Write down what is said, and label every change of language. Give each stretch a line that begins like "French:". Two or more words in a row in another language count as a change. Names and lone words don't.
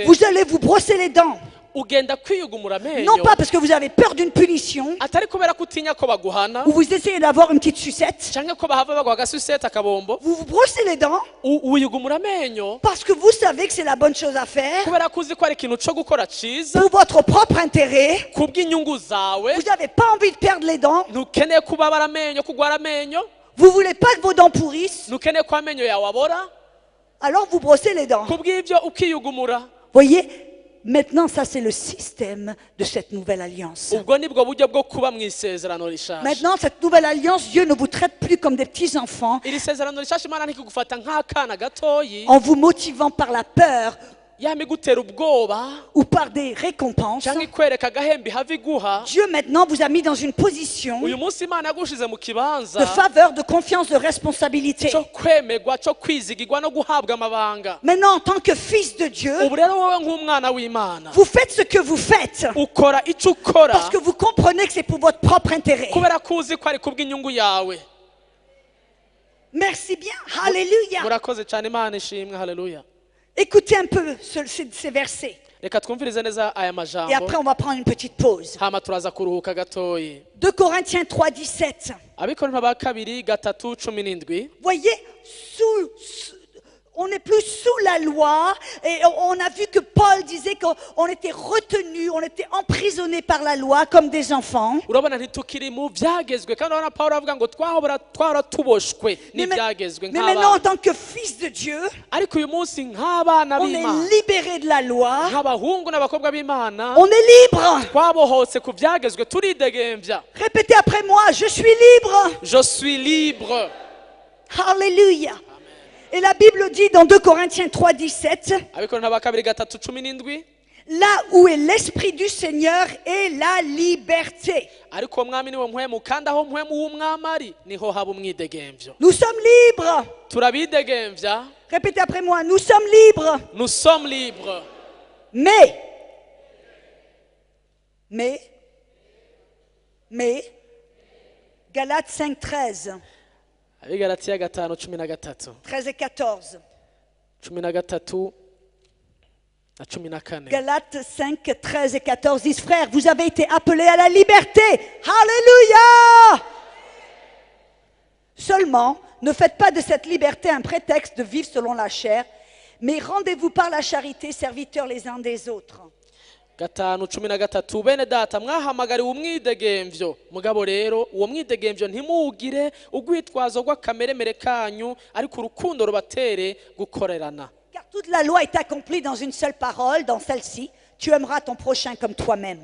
French: Vous allez vous brosser les dents.
Rundi: ugenda kwiyugumura amenyo.
French: Non pas parce que vous avez peur d'une punition,
Rundi: Atari kubera ko utinya ko baguhana
French: ou vous essayez d'avoir une petite sucette.
Rundi: canke ko bahava bagwa gasusete akabombo.
French: Vous vous brossez les dents
Rundi: Wiyugumura amenyo
French: parce que vous savez que c'est la bonne chose à faire
Rundi: kubera ko uzi ko ari ikintu co gukora ciza
French: pour votre propre intérêt.
Rundi: kubw'inyungu zawe.
French: Vous n'avez pas envie de perdre les dents.
Rundi: Ntukeneye kubabara amenyo, kugwara amenyo.
French: Vous voulez pas que vos dents pourrissent.
Rundi: Ntukeneye ko amenyo yawe abora.
French: Alors vous brossez les dents.
Rundi: Kubw'ivyo ukiyugumura.
French: Voyez, maintenant ça c'est le système de cette nouvelle alliance.
Rundi: Ubwo nibwo buryo bwo kuba mu isezerano rishasha.
French: Maintenant cette nouvelle alliance, Dieu ne vous traite plus comme des petits enfants
Rundi: Iri sezerano rishasha Imana ntikigufata nk'akana gatoyi,
French: en vous motivant par la peur
Rundi: yamigutera ubwoba
French: ou par des récompenses.
Rundi: canke ikwereka agahembe ihava iguha.
French: Dieu maintenant vous a mis dans une position
Rundi: Uyu munsi Imana yagushize mu
French: de
Rundi: kibanza
French: faveur, de confiance, de responsabilité.
Rundi: cyo kwemegwa, cyo kwizigirwa no guhabwa amabanga.
French: Maintenant, en tant que fils de Dieu,
Rundi: Ubu rero wowe nk'umwana w'Imana
French: vous faites ce que vous faites
Rundi: ukora ico ukora
French: parce que vous comprenez que c'est pour votre propre intérêt.
Rundi: kubera ko uzi ko ari kubw'inyungu yawe.
French: Merci bien. Alléluia.
Rundi: Murakoze cyane, Imana ishimwe. Haleluya.
French: Écoutez un peu ces versets.
Rundi: Reka twumvirize neza aya
French: Et
Rundi: majambo,
French: après, on va prendre une petite pause.
Rundi: hama turaza kuruhuka gatoyi.
French: 2 Corinthiens 3, 17.
Rundi: Abikorintho ba kabiri 3:17.
French: Voyez, on n'est plus sous la loi. Et on a vu que Paul disait qu'on était retenu, on était emprisonné par la loi comme des enfants.
Rundi: Urabona ntitukiri mu byagezwe, kandi urabona Pawulo avuga ngo twaratuboshwe n'ibyagezwe
French: Mais maintenant, en
Rundi: nk'abana.
French: tant que fils de Dieu,
Rundi: Ariko uyu munsi nk'abana
French: on
Rundi: b'Imana,
French: est libéré de la loi.
Rundi: nk'abahungu n'abakobwa b'Imana,
French: On est libre.
Rundi: twabohotse ku byagezwe, turidegembya.
French: Répétez après moi, je suis libre. Je suis libre. Alléluia. Et la Bible dit dans 2 Corinthiens 3, 17,
Rundi: Abikorintho ba kabiri 3:17.
French: là où est l'Esprit du Seigneur est la liberté.
Rundi: Ariko umwami niwe mpwemu, kandi aho mpwemu w'umwami ari niho haba umwidegembyo.
French: Nous sommes libres.
Rundi: Turabidegembya.
French: Répétez après moi, nous sommes libres. Nous sommes libres. Mais, Galates 5, 13,
Rundi: Abigalatiya 5:13.
French: 13 et 14. 13.
Rundi: na cumi na kane.
French: Galates 5, 13 et 14 disent, frères, vous avez été appelés à la liberté. Alléluia! Seulement, ne faites pas de cette liberté un prétexte de vivre selon la chair, mais rendez-vous par la charité serviteurs les uns des autres.
Rundi: Gatanu cumi na gatatu, bene data mwahamagariwe umwidegemvyo, mugabo rero uwo mwidegemvyo ntimuwugire urwitwazo rw'akameremere kanyu, ariko urukundo rubatere gukorerana.
French: Car toute la loi est accomplie dans une seule parole, dans celle-ci, tu aimeras ton prochain comme toi-même.